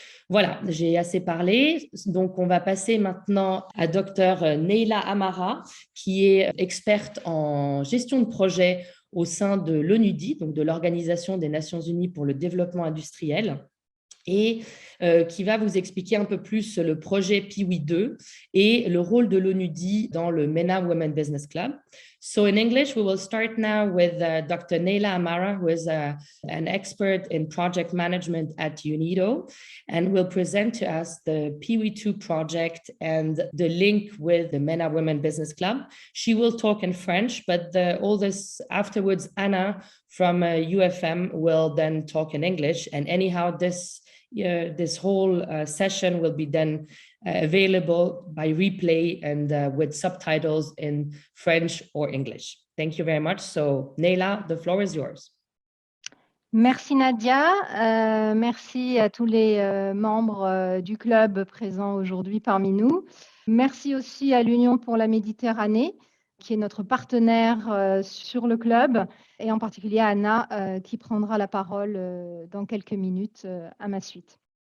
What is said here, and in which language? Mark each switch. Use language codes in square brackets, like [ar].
[fr] Voilà, j'ai assez parlé. Donc, on va passer maintenant à Dr Neila Amara, qui est experte en gestion de projet au sein de l'ONUDI, donc de l'Organisation des Nations Unies pour le développement industriel, et qui va vous expliquer un peu plus le projet Piwi 2 et le rôle de l'ONUDI dans le MENA Women Business Club. [en] So in English, we will start now with Dr. Neila Amara, who is an expert in project management at UNIDO, and will present to us the Piwi 2 project and the link with the MENA Women Business Club. She will talk in French, but all this afterwards, Anna from UFM will then talk in English. And anyhow, this whole session will be then available by replay and with subtitles in French or English. Thank you very much. So Neila, the floor is yours. [fr] Merci Nadia, merci à tous les membres du club présents aujourd'hui parmi nous. Merci aussi à l'Union pour la Méditerranée, qui est notre partenaire sur le club, et en particulier à Anna, qui prendra la parole dans quelques minutes à ma suite.